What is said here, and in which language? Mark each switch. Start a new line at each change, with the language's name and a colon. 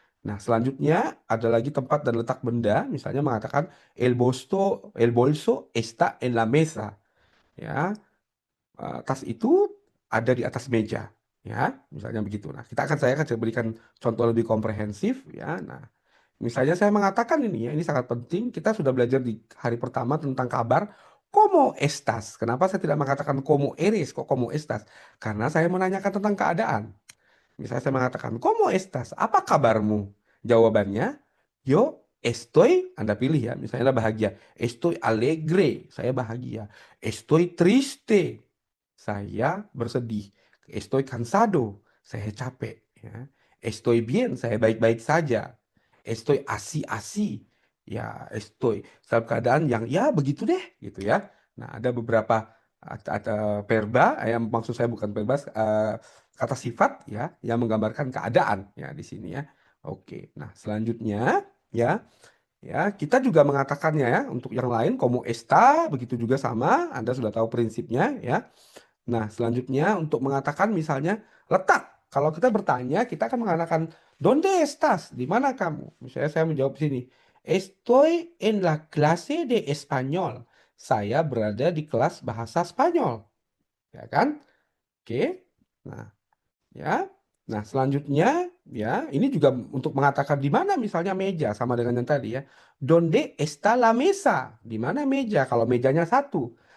Indonesian: Nah, selanjutnya ada lagi tempat dan letak benda, misalnya mengatakan
Spanish: el bolso está en la mesa.
Indonesian: Ya, tas itu ada di atas meja. Ya, misalnya begitu. Nah, saya akan berikan contoh lebih komprehensif. Ya, nah, misalnya saya mengatakan ini ya, ini sangat penting. Kita sudah belajar di hari pertama tentang kabar.
Spanish: Como estas?
Indonesian: Kenapa saya tidak mengatakan
Spanish: como eres,
Indonesian: kok
Spanish: como estas?
Indonesian: Karena saya menanyakan tentang keadaan. Misalnya saya mengatakan,
Spanish: ¿Cómo estás?
Indonesian: Apa kabarmu? Jawabannya,
Spanish: yo estoy,
Indonesian: Anda pilih ya, misalnya Anda bahagia.
Spanish: Estoy alegre,
Indonesian: saya bahagia.
Spanish: Estoy triste,
Indonesian: saya bersedih.
Spanish: Estoy cansado,
Indonesian: saya capek. Ya.
Spanish: Estoy bien,
Indonesian: saya baik-baik saja.
Spanish: Estoy así,
Indonesian: ya estoy dalam keadaan yang ya begitu deh, gitu ya. Nah, ada beberapa ada verba, yang maksud saya bukan verba, kata sifat ya yang menggambarkan keadaan ya di sini ya. Oke. Nah, selanjutnya ya kita juga mengatakannya ya untuk yang lain
Spanish: como está
Indonesian: begitu juga sama, Anda sudah tahu prinsipnya ya. Nah, selanjutnya untuk mengatakan misalnya letak. kalau kita bertanya, kita akan mengatakan,
Spanish: ¿Dónde estás?
Indonesian: Di mana kamu? Misalnya saya menjawab sini,
Spanish: Estoy en la clase de español.
Indonesian: Saya berada di kelas bahasa Spanyol. Ya kan? Oke. Nah, ya. Nah, selanjutnya ya, ini juga untuk mengatakan di mana misalnya meja sama dengan yang tadi ya.
Spanish: Donde está la mesa?
Indonesian: Di mana meja kalau mejanya satu.